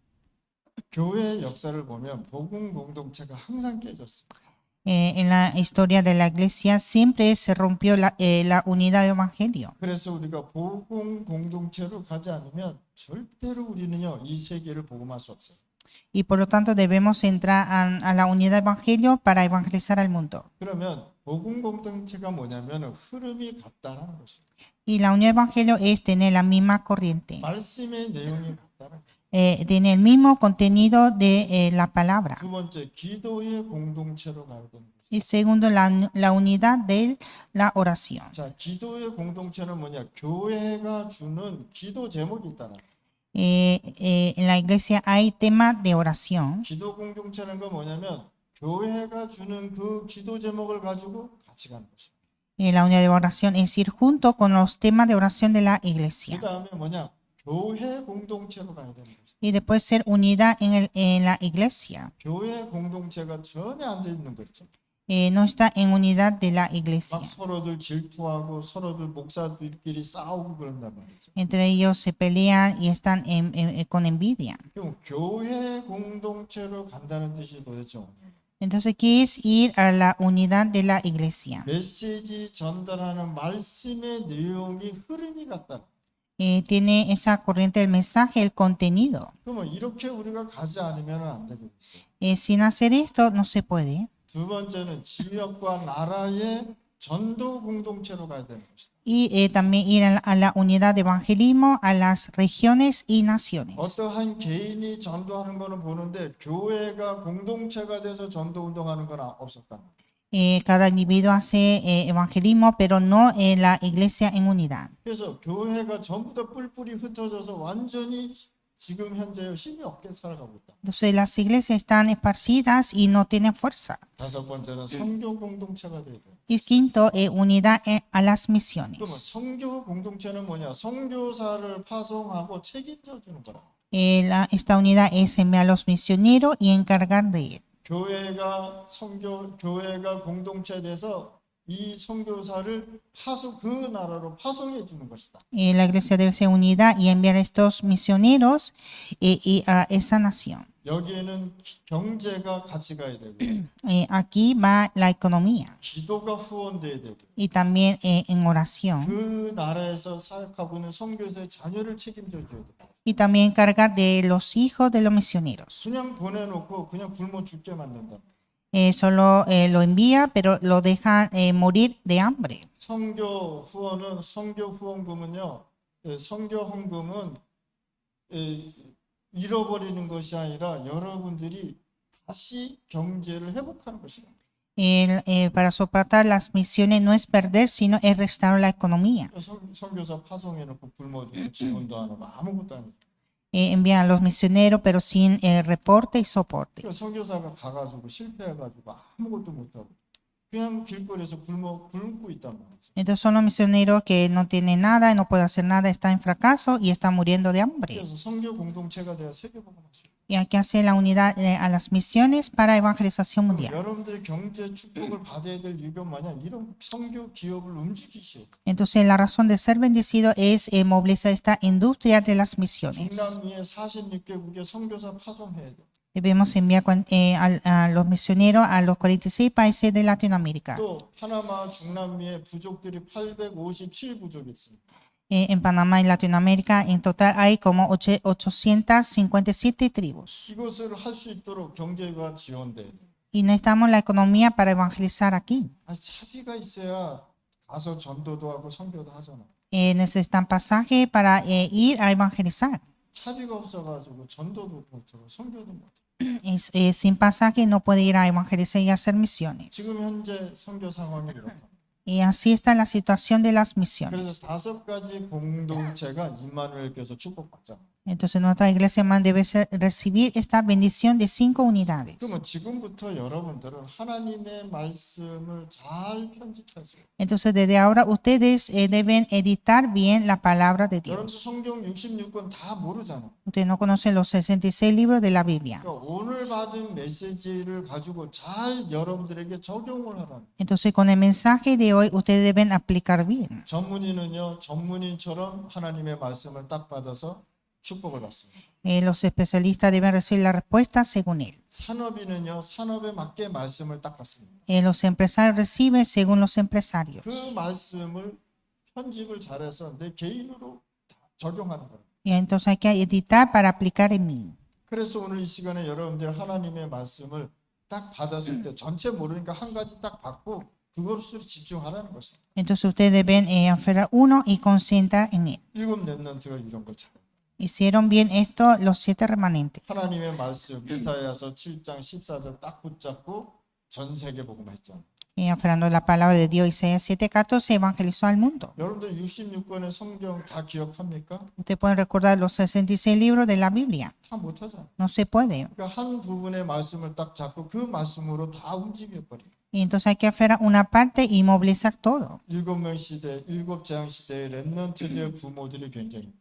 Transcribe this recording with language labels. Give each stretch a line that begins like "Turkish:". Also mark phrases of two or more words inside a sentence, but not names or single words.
Korean: 교회의 역사를 보면 복음 공동체가 항상 깨졌어요.
Spanish: En la historia de la iglesia siempre se rompió la unidad del evangelio.
Korean: 그래서 우리가 복음 공동체로 가지 않으면 절대로 우리는요 이 세계를 복음할 수 없어요.
Spanish: Y por lo tanto debemos entrar a la unidad del evangelio para evangelizar al mundo.
Korean: 그러면 복음 공동체가 뭐냐면 흐름이 같다라는 것이에요.
Spanish: Y la unidad del evangelio es tener la misma corriente,
Korean: 말씀의 내용이 같다는 거예요.
Spanish: tener el mismo contenido de la palabra.
Korean: 두 번째 기도의 공동체로 가야 되는 거예요.
Spanish: Y segundo, la unidad de la oración.
Korean: 자, 기도의 공동체는 뭐냐? 교회가 주는 기도 제목이 있다라.
Spanish: En la iglesia hay temas de oración.
Korean: 기도 공동체는 거 뭐냐면 교회가 주는 그 기도 제목을 가지고 같이 가는 것이에요.
Spanish: La unidad de oración es ir junto con los temas de oración de la iglesia.
Korean: 그 다음에 뭐냐? 교회 공동체로 가야 되는 것이에요.
Spanish: Y después ser unidad en la iglesia.
Korean: 교회 공동체가 전혀 안 돼 있는 거죠.
Spanish: No está en unidad de la iglesia.
Korean: 막 서로들 질투하고 서로들 목사들끼리 싸우고 그런단 말이죠.
Spanish: Entre ellos se pelean y están con envidia.
Korean: 그럼 교회 공동체로 간다는 뜻이 도대체 뭐예요?
Spanish: Entonces, ¿qué es ir a la unidad de la iglesia?
Korean: 메시지 전달하는 말씀의 내용이 흐름이 같다.
Spanish: Tiene esa corriente del mensaje, el contenido.
Korean: 그러면 이렇게 우리가 가지 않으면 안 되고 있어요.
Spanish: Sin hacer esto no se puede.
Korean: 두 번째는 지역과 나라의 전도 공동체로 가야 되는 것이다.
Spanish: Y también ir a la unidad de evangelismo a las regiones y naciones.
Korean: 어떠한 개인이 전도하는 거는 보는데 교회가 공동체가 돼서 전도 운동하는 건 없었다.
Spanish: Cada individuo hace evangelismo, pero no en la iglesia en unidad.
Korean: 그래서 교회가 전부 다 뿔뿔이 흩어져서 완전히 지금 현재 힘이 없게 살아가고 있다.
Spanish: Entonces las iglesias están esparcidas y no tienen fuerza.
Korean: 다섯 번째는 선교 공동체가 돼야 돼.
Spanish: Y quinto, unidad a las
Korean: 그러면
Spanish: misiones.
Korean: 선교 공동체는 뭐냐? 선교사를 파송하고 책임져 주는 거라.
Spanish: Esta unidad es enviar a los misioneros y encargar de él.
Korean: 교회가 공동체 돼서 이 선교사를 그 나라로 파송해 주는 것이다.
Spanish: La iglesia debe ser unida y enviar a estos misioneros a esa nación.
Korean: 여기에는 경제가 같이 가야 되고
Spanish: Aquí va la economía
Korean: 기도가 후원돼야 되고
Spanish: y también en oración.
Korean: 그 나라에서 사역하고 있는 선교사의 자녀를 책임져 줘야 돼.
Spanish: Y también encargar de los hijos de los misioneros.
Korean: 그냥 보내놓고 그냥 굶어 죽게 만든다.
Spanish: Solo lo envía, pero lo deja morir de hambre.
Korean: 선교 후원금은요. 선교 헌금은 잃어버리는 것이 아니라 여러분들이 다시 경제를 회복하는 것이다.
Spanish: Para soportar las misiones no es perder, sino es restaurar la economía.
Korean: 선교사 파송해놓고 굶어주고 지원도 안 하고 아무것도 안 해.
Spanish: Envían a los misioneros, pero sin reporte y soporte.
Korean: 선교사가 가가지고 실패해가지고 아무것도 못하고 그냥 길거리에서 굶고 있단 말이죠.
Spanish: Entonces son los misioneros que no tienen nada, no pueden hacer nada, están en fracaso y están muriendo de hambre.
Korean: 그래서 선교 공동체가 돼야 세계복음화죠.
Spanish: Y hay que hacer la unidad a las misiones para evangelización mundial.
Korean: 여러분들 경제 축복을 받아야 될 이유가 뭐냐? 이런 선교 기업을 움직이셔야 돼.
Spanish: Entonces la razón de ser bendecido es movilizar esta industria de las misiones.
Korean: 중남미의 46개국에 선교사 파송해야 돼.
Spanish: Debemos enviar a los misioneros a los 46 países de Latinoamérica.
Korean: 또 파나마 중남미의 부족들이 857부족이 있습니다.
Spanish: En Panamá y Latinoamérica en total hay como 857 tribus.
Korean: 이것을 할 수 있도록 경제가 지원돼야 돼.
Spanish: Y necesitamos la economía para evangelizar aquí.
Korean: 차비가 있어야 가서 전도도 하고 선교도 하잖아.
Spanish: Necesitan pasaje para ir a evangelizar.
Korean: 차비가 없어가지고 전도도 못하고 선교도 못하고.
Spanish: Sin pasaje no puede ir a evangelizar y hacer misiones.
Korean: 지금 현재 선교 상황이 그렇다.
Spanish: Y así está la situación de las
Korean: 그래서
Spanish: misiones.
Korean: 5가지 공동체가 임마누엘께서 축복받잖아.
Spanish: Entonces nuestra iglesia debe recibir esta bendición de 5 unidades.
Korean: 그러면 지금부터 여러분들은 하나님의 말씀을 잘 편집하세요.
Spanish: Entonces desde ahora ustedes deben editar bien la palabra de
Korean: 여러분들
Spanish: Dios.
Korean: 성경 66권 다 모르잖아.
Spanish: Ustedes no conocen los 66 libros de la Biblia.
Korean: 그러니까 오늘 받은 메시지를 가지고 잘 여러분들에게 적용을 하라는.
Spanish: Entonces con el mensaje de hoy ustedes deben aplicar bien.
Korean: 전문인은요, 전문인처럼 하나님의 말씀을 딱 받아서 축복을 받습니다.
Spanish: Los especialistas deben recibir la respuesta según él.
Korean: 산업인은요, 산업에 맞게 말씀을 딱 받습니다.
Spanish: Los empresarios reciben según los empresarios.
Korean: 그 말씀을 편집을 잘해서 내 개인으로 다 적용하는 거예요.
Spanish: Y entonces hay que editar para aplicar en mí.
Korean: 그래서 오늘 이 시간에 여러분들 하나님의 말씀을 딱 받았을 때 전체 모르니까 한 가지 딱 받고 그것으로 집중하라는 것이에요.
Spanish: Entonces ustedes deben aferrar uno y concentrar en él.
Korean: 7 랩런트가 이런 걸 잘해요.
Spanish: Hicieron bien esto los 7 remanentes.
Korean: 하나님의 말씀 이사야서 7장 14절 딱 붙잡고 전 세계 복음화 했잖아요.
Spanish: Aferrando la palabra de Dios, Isaías 7:14 evangelizó al mundo.
Korean: 여러분들 66권의 성경 다 기억합니까?
Spanish: Ustedes pueden recordar los 66 libros de la Biblia.
Korean: 다 못하잖아요.
Spanish: No se puede.
Korean: 그러니까 한 부분의 말씀을 딱 잡고 그 말씀으로 다 움직여버려요.
Spanish: Y entonces hay que aferrar una parte y movilizar todo.
Korean: 7명 시대, 7재앙 시대의 랩런트들 부모들이 굉장히 있다.